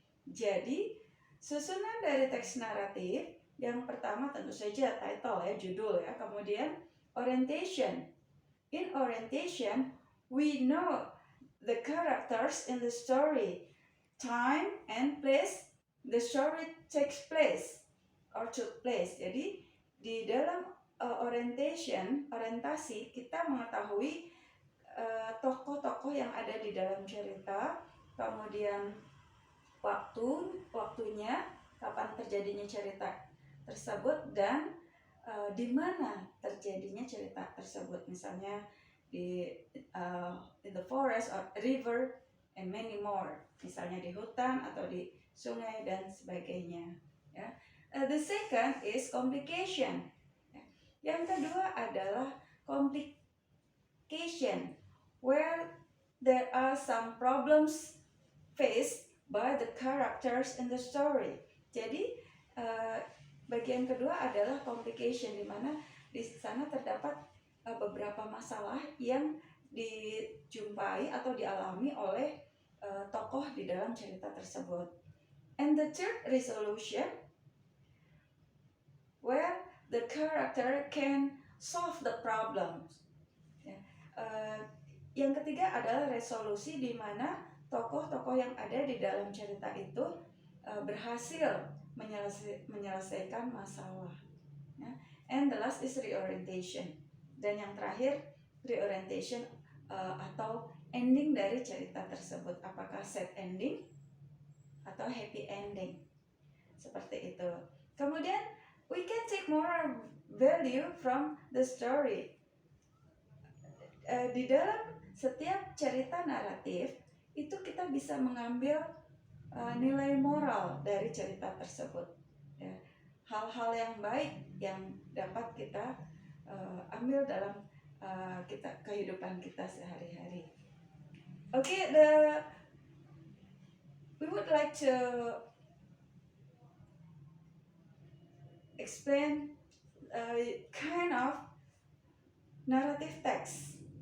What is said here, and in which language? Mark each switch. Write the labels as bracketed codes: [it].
[id] Jadi, susunan dari teks naratif, yang pertama tentu saja title, ya, judul, ya. [en] Kemudian orientation. In orientation, we know the characters in the story, time and place the story takes place or took place. [id] Jadi di dalam orientasi kita mengetahui tokoh-tokoh yang ada di dalam cerita, kemudian waktunya, kapan terjadinya cerita tersebut, dan di mana terjadinya cerita tersebut, misalnya [en] in the forest or river and many more, [id] misalnya di hutan atau di sungai dan sebagainya, ya. [en] The second is complication. [id] Yang kedua adalah [en] complication, where there are some problems faced by the characters in the story. [id] Jadi bagian kedua adalah complication, di mana di sana terdapat beberapa masalah yang dijumpai atau dialami oleh tokoh di dalam cerita tersebut. [en] And the third, resolution, where the character can solve the problems. [id] Yang ketiga adalah resolusi, di mana tokoh-tokoh yang ada di dalam cerita itu berhasil menyelesaikan masalah, ya. [en] And the last is reorientation. [id] Dan yang terakhir, reorientation atau ending dari cerita tersebut, apakah sad ending atau happy ending, seperti itu. Kemudian [en] we can take moral value from the story. [id] Di dalam setiap cerita naratif itu kita bisa mengambil nilai moral dari cerita tersebut, ya. Hal-hal yang baik yang dapat kita ambil dalam kehidupan kita sehari-hari. [en] Okay, we would like to explain kind of narrative text.